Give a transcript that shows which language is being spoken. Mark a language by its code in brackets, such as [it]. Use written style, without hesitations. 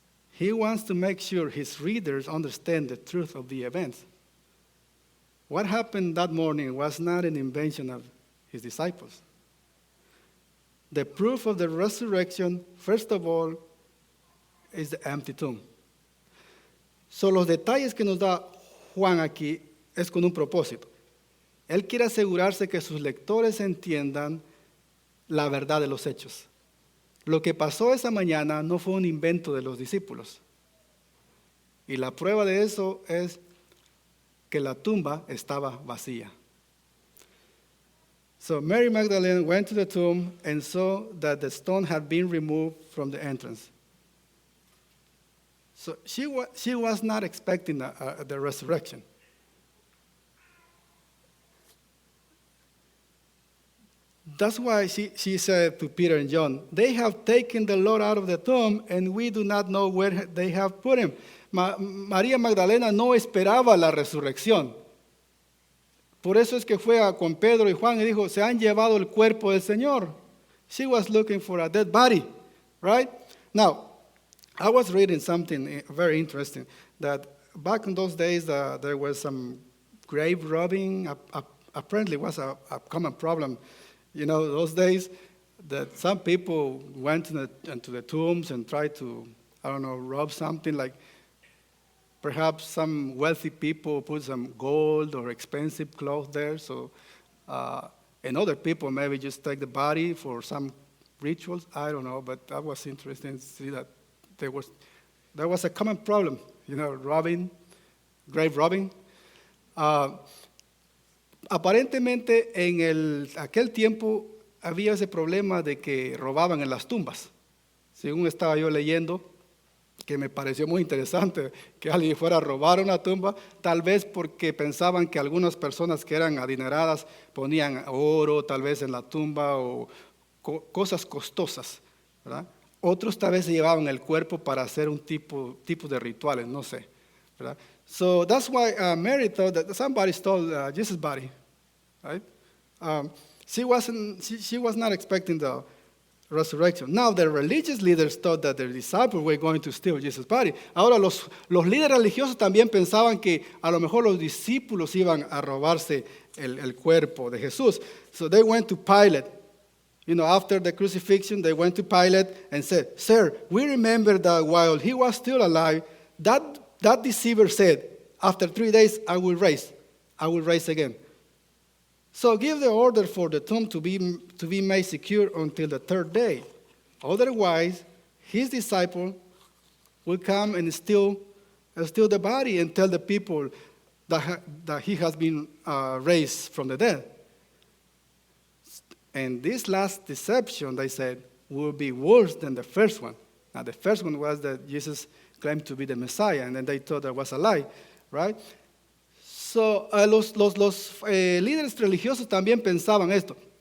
[en] He wants to make sure his readers understand the truth of the events. What happened that morning was not an invention of his disciples. The proof of the resurrection, first of all, is the empty tomb. [es] So los detalles que nos da Juan aquí es con un propósito. Él quiere asegurarse que sus lectores entiendan la verdad de los hechos. Lo que pasó esa mañana no fue un invento de los discípulos. Y la prueba de eso es que la tumba estaba vacía. [en] So Mary Magdalene went to the tomb and saw that the stone had been removed from the entrance. So she was not expecting the resurrection. That's why she said to Peter and John, "They have taken the Lord out of the tomb, and we do not know where they have put him." [es] María Magdalena no esperaba la resurrección. Por eso es que fue con Pedro y Juan y dijo, "Se han llevado el cuerpo del Señor." [en] She was looking for a dead body, right? Now, I was reading something very interesting, that back in those days there was some grave robbing. Apparently it was a common problem. You know, those days that some people went into the tombs and tried to, rob something, like perhaps some wealthy people put some gold or expensive clothes there. So, and other people maybe just take the body for some rituals. I don't know, but that was interesting to see that there was a common problem, robbing, grave robbing. [es] Aparentemente en aquel tiempo había ese problema de que robaban en las tumbas. Según estaba yo leyendo, que me pareció muy interesante que alguien fuera a robar una tumba, tal vez porque pensaban que algunas personas que eran adineradas ponían oro tal vez en la tumba o cosas costosas, ¿verdad? Otros tal vez se llevaban el cuerpo para hacer un tipo de rituales, no sé, ¿verdad? [en] So that's why Mary thought that somebody stole Jesus' body, right? She was not expecting the resurrection. Now the religious leaders thought that their disciples were going to steal Jesus' body. [es] Ahora los líderes religiosos también pensaban que a lo mejor los discípulos iban a robarse el cuerpo de Jesús. [en] So they went to Pilate. You know, after the crucifixion, they went to Pilate and said, "Sir, we remember that while he was still alive, that deceiver said, 'After 3 days I will rise again.' So give the order for the tomb to be made secure until the 3rd day. Otherwise, his disciple will come and steal the body and tell the people that he has been raised from the dead." And this last deception, they said, will be worse than the first one. Now, the first one was that Jesus claimed to be the Messiah, and then they thought that was a lie, right? [es] So, los líderes religiosos también pensaban esto.